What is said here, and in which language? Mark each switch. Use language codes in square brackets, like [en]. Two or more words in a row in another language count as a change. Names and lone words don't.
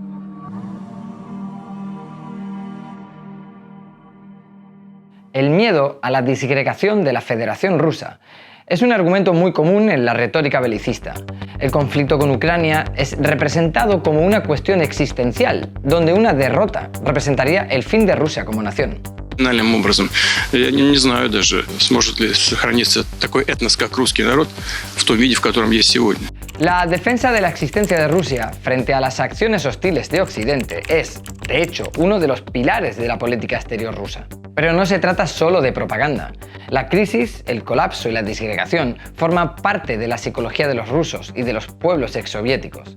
[es] El miedo a la disgregación de la Federación Rusa es un argumento muy común en la retórica belicista. El conflicto con Ucrania es representado como una cuestión existencial, donde una derrota representaría el fin de Rusia como nación. [ru] Национальным образом, я не знаю даже, сможет ли сохраниться такой этнос, как русский народ, в том виде, в котором есть сегодня. [es] La defensa de la existencia de Rusia frente a las acciones hostiles de Occidente es, de hecho, uno de los pilares de la política exterior rusa. Pero no se trata solo de propaganda. La crisis, el colapso y la disgregación forman parte de la psicología de los rusos y de los pueblos exsoviéticos.